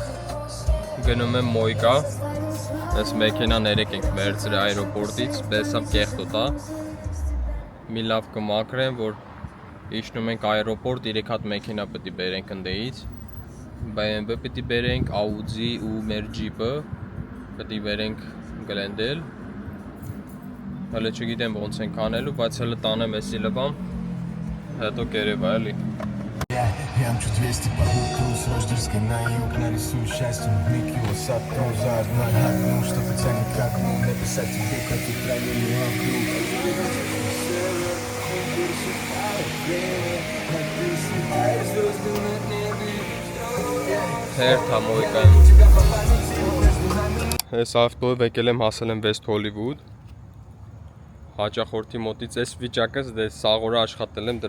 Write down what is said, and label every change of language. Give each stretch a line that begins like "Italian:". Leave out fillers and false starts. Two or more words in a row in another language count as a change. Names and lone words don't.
Armenian: Գնում եմ Մոյկա, այս մեքենան 3 ենք վերցրել այերոպորտից, բեսավ կեղտոտ է։ Մի լավ կմաքրեմ, որ իջնում ենք այերոպորտ, 3 հատ մեքենա պետք է բերենք ընդեից, BMW պետք է բերենք, Audi ու մեր Jeep-ը պետք է բերենք Գլենդել, հələ չգիտեմ ոնց ենք անելու, բայց հələ տանեմ էսի լվամ, հետո կերևա էլի։
Russian: Я мчу 200 по луку с Рождественской на юг. Нарисую счастье в миг его сотру заодно. Ну, что-то тянет как ну, написать тебе, как и правильно вокруг.
Armenian: Հերթա Մոյկայում։ Այս ավտոյով եկել եմ հասել եմ West Hollywood։ Հաճախորդի մոտից այս վիճակը, դե սաղորը աշխատել եմ,